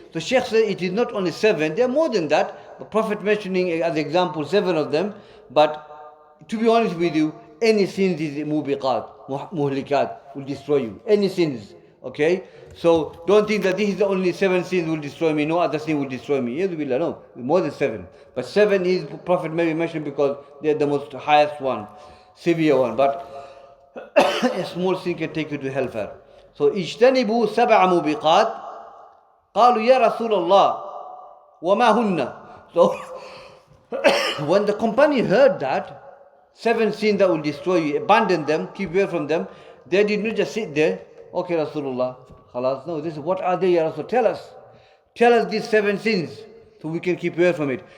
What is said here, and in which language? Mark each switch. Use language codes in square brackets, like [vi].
[en] So Shaykh said it is not only 7, there are more than that. The Prophet mentioning as example 7 of them, but to be honest with you, any sins is mubiqat, muhlikat, will destroy you. Any sins, okay? So don't think that this is the only 7 sins will destroy me, no other sin will destroy me. No, more than 7. But 7 is Prophet maybe mentioned because they are the most highest one, severe one. But a small sin can take you to hellfire. [ar] So اجتنبوا 7 موبقات. قالوا يا رسول الله وما هن. [en] So when the company heard that 7 sins that will destroy you, abandon them, keep away from them, they did not just sit there. Okay, Rasulullah, khalas. No, this is what are they, Ya Rasul? Tell us these 7 sins so we can keep away from it.